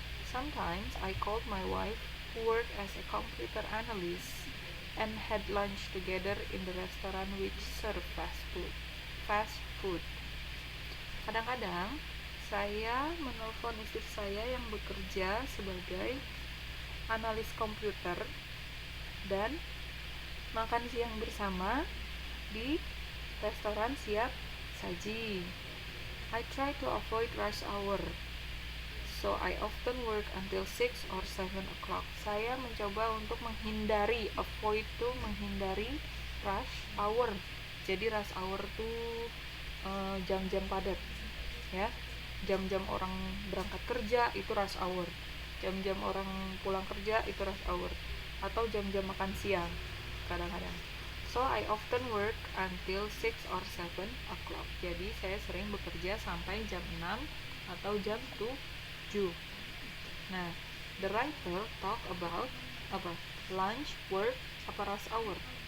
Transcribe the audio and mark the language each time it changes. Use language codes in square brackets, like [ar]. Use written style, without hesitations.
[en] Sometimes I called my wife, who worked as a computer analyst, and had lunch together in the restaurant which served fast food. [id] Kadang-kadang saya menelpon istri saya yang bekerja sebagai analis komputer dan makan siang bersama di restoran siap saji. [en] I try to avoid rush hour, so I often work until 6 or 7 o'clock. [id] Saya mencoba untuk menghindari, avoid tuh menghindari rush hour. Jadi rush hour tuh jam-jam padat ya. Jam-jam orang berangkat kerja itu rush hour. Jam-jam orang pulang kerja itu rush hour. Atau jam-jam makan siang kadang-kadang. [en] So I often work until 6 or 7 o'clock. [id] Jadi saya sering bekerja sampai jam 6 atau jam 7. [en] Nah, the writer talk about apa? Lunch, work, apa rush hour?